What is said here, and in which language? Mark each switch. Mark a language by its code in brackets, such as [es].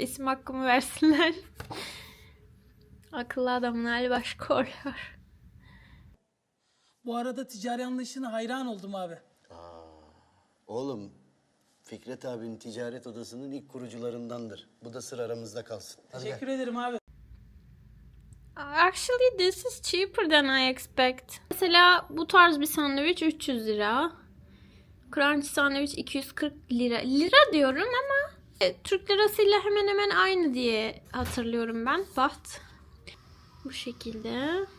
[tr] İsim hakkımı versinler. Akıllı adamın hali başka oluyor. Bu arada ticari anlayışına hayran oldum abi. Oğlum, Fikret abinin ticaret odasının ilk kurucularındandır. Bu da sır aramızda kalsın. Hadi Teşekkür ederim abi. [en] Actually this is cheaper than I expect. [tr] Mesela bu tarz bir sandviç 300 lira. Crunch sandviç 240 lira. Lira diyorum ama Türk lirasıyla hemen hemen aynı diye hatırlıyorum ben. Baht. Bu şekilde.